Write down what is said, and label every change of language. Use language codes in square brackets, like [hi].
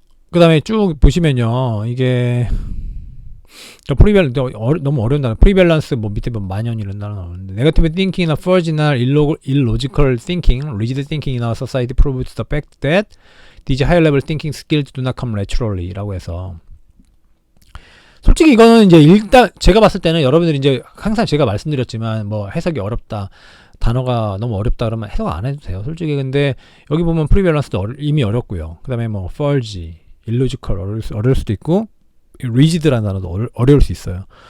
[ko] 그 다음에 쭉 보시면요. 이게, 너무 어려운 단어. 프리밸런스, 밑에 만연 이런 단어 나오는데. [en] Negative thinking, forge나 illogical thinking, rigid thinking in our society proves the fact that these higher level thinking skills do not come naturally [ko] 라고 해서. 솔직히 이거는 이제 일단 제가 봤을 때는 여러분들이 이제 항상 제가 말씀드렸지만 해석이 어렵다. 단어가 너무 어렵다 그러면 해석 안 해도 돼요. 솔직히 근데 여기 보면 프리밸런스도 이미 어렵고요. 그 다음에 forge, illogical 어려울 수도 있고, rigid라는 단어도 어려울 수 있어요.